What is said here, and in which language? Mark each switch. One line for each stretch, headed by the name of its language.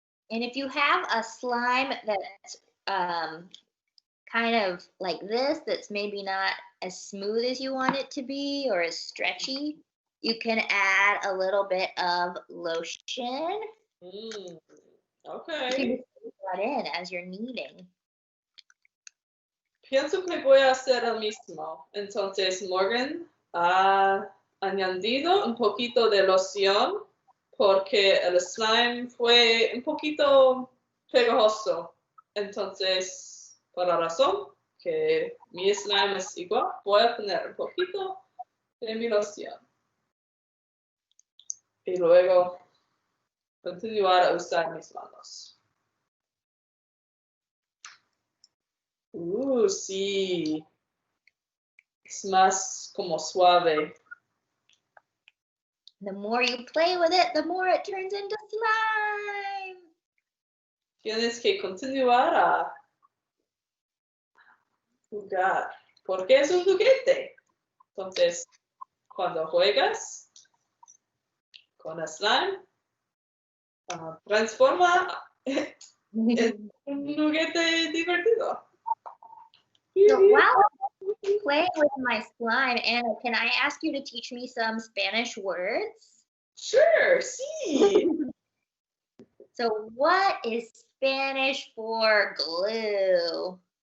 English: And if you have a slime that's kind of like this, that's maybe not as smooth as you want it to be or as stretchy, you can add a little bit of lotion. Okay. You can just put that in as you're kneading.
Spanish: Pienso que voy a hacer el mismo. Entonces, Morgan ha añadido un poquito de loción porque el slime fue un poquito pegajoso. Entonces, por la razón que mi slime es igual, voy a poner un poquito de mi loción. Y luego continuar a usar mis manos. Sí. Es más como suave.
English: The more you play with it, the more it turns into slime.
Spanish: Tienes que continuar a jugar, porque es un juguete. Entonces, cuando juegas con el slime, transforma en un juguete divertido.
English: So while I'm playing with my slime, Anna, can I ask you to teach me some Spanish words? Sure, sí. So what is Spanish for glue?